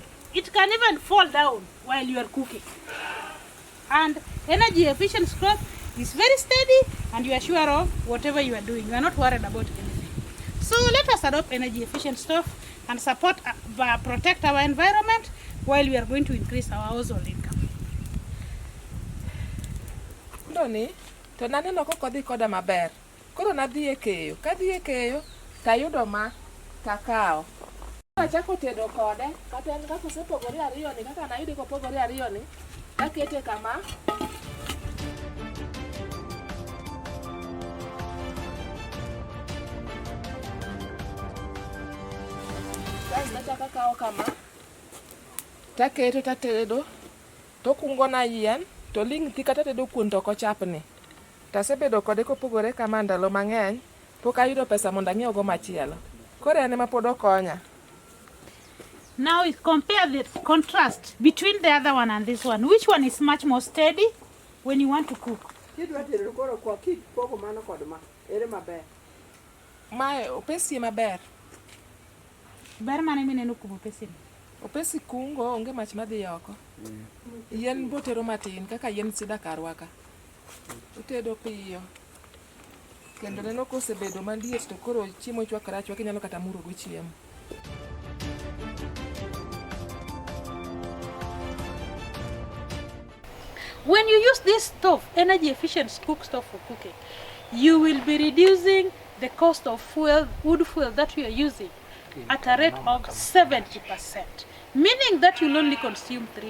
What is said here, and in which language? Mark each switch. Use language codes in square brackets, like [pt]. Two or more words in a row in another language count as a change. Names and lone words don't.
[en] It can even fall down while you are cooking. And energy efficient stove is very steady and you are sure of whatever you are doing. You are not worried about anything. So let us adopt energy efficient stove and support, protect our environment while we are going to increase our household income. [luo] Ni to naneno koko dhi koda maber. Koro nadhi e keyo. Kadhi e keyo tayudo ma takao. Achako tedo kode kata en kaka osepogore ariyo ni kaka nayude kopogore ariyo ni akete kama. Nachaka kao kama taketo tatedo tokungo na yien to ling thi kata tedo kuon to kochapni tasebedo kode kopogore kama ndalo mang'eny pok ayudo pesa mondo ang'iew go machielo koro en ema pod okonya. [en] Now compare the contrast between the other one and this one. Which one is much more steady when you want to cook? [luo] Mae opesi maber. Ber mane mineno kuom opesi? Opesi kungo onge mach madhi oko. Yien botero matin kaka yien sida karwaka. Otedo piyo. Kendo neno kosebedo maliet to koro chiemo chwakore achwaka inyalo kata muro go chiemo. [en] When you use this stove, energy efficient cook stove for cooking, you will be reducing the cost of fuel, wood fuel that you are using at a rate of 70%, meaning that you'll only consume 3%.